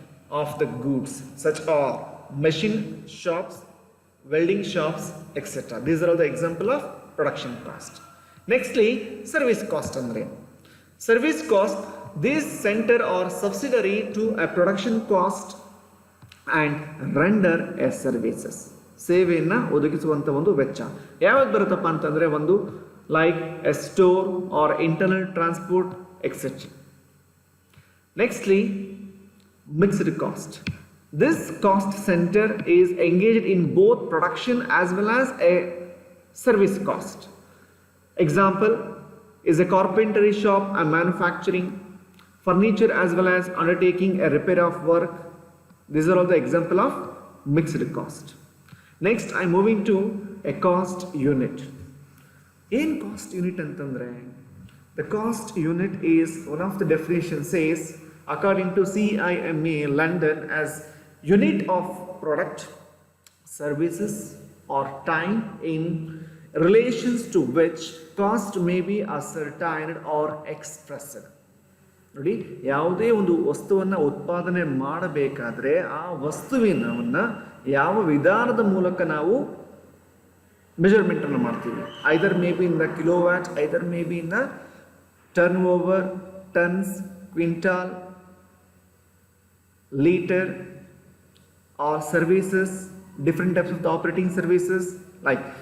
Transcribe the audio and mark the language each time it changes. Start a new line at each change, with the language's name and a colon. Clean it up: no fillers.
English: of the goods such are machine shops, welding shops, etc. These are all the example of production cost. Nextly, service cost andre service cost, this center or subsidiary to a production cost and render a services.
Kannada: ಸೇವೆಯನ್ನು ಒದಗಿಸುವಂಥ ಒಂದು ವೆಚ್ಚ ಯಾವ್ದು ಬರುತ್ತಪ್ಪ ಅಂತಂದರೆ ಒಂದು
English: Like a store or internal transport etcetera. Nextly mixed cost. This cost center is engaged in both production as well as a service cost. Example is a carpentry shop and manufacturing furniture as well as undertaking a repair of work. These are all the example of mixed cost. Next, I am moving to a cost unit. In cost unit antandre, the cost unit is one of the definition says according to CIMA London as unit of product, services or time in relations to which cost may be ascertained or expressed.
Kannada: ನೋಡಿ, ಯಾವುದೇ ಒಂದು ವಸ್ತುವನ್ನು ಉತ್ಪಾದನೆ ಮಾಡಬೇಕಾದ್ರೆ ಆ ವಸ್ತುವಿನವನ್ನು ಯಾವ ವಿಧಾನದ ಮೂಲಕ ನಾವು ಮೆಜರ್ಮೆಂಟನ್ನು ಮಾಡ್ತೀವಿ.
English: Either may be in the kilowatt, either may be in the turnover, tons, quintal, litre or services, different types of the operating services like.